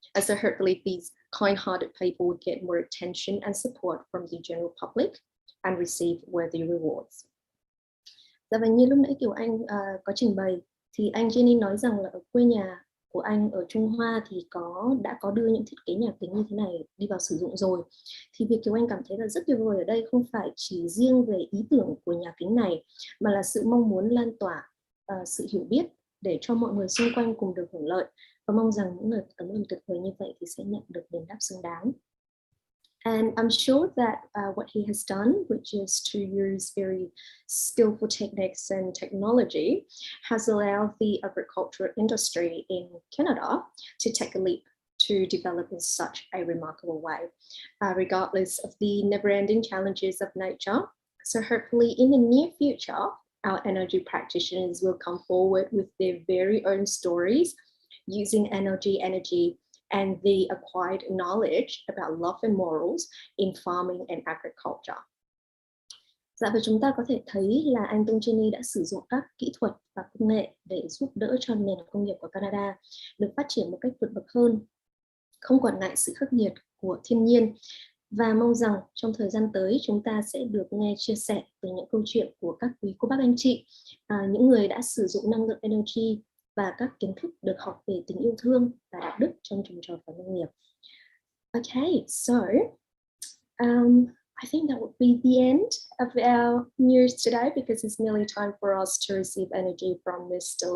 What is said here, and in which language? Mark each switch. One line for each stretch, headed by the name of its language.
English: And so hopefully these kind-hearted people would get more attention and support from the general public and receive worthy rewards.
Vietnamese: Dạ, và như lúc nãy Kiều Anh có trình bày thì anh Jenny nói rằng là ở quê nhà của anh ở Trung Hoa thì đã có đưa những thiết kế nhà kính như thế này đi vào sử dụng rồi. Thì việc Kiều Anh cảm thấy là rất tuyệt vời ở đây không phải chỉ riêng về ý tưởng của nhà kính này, mà là sự mong muốn lan tỏa sự hiểu biết để cho mọi người xung quanh cùng được hưởng lợi, và mong rằng những lời cảm ơn tuyệt vời như vậy thì sẽ nhận được đền đáp xứng đáng.
English: And I'm sure that what he has done, which is to use very skillful techniques and technology, has allowed the agricultural industry in Canada to take a leap to develop in such a remarkable way, regardless of the never-ending challenges of nature. So hopefully in the near future, our energy practitioners will come forward with their very own stories using energy and the acquired knowledge about love and morals in farming and agriculture.
Vietnamese: Dạ, và chúng ta có thể thấy là anh Tông Jenny đã sử dụng các kỹ thuật và công nghệ để giúp đỡ cho nền công nghiệp của Canada được phát triển một cách vượt bậc hơn, không quản ngại sự khắc nghiệt của thiên nhiên. Và mong rằng trong thời gian tới chúng ta sẽ được nghe chia sẻ về những câu chuyện của các quý cô bác anh chị, những người đã sử dụng năng lượng energy và các kiến thức được học về tình yêu thương và đạo đức trong trồng trọt và nông nghiệp.
English: Okay, so I think that would be the end of our news today, because it's nearly time for us to receive energy from Mr.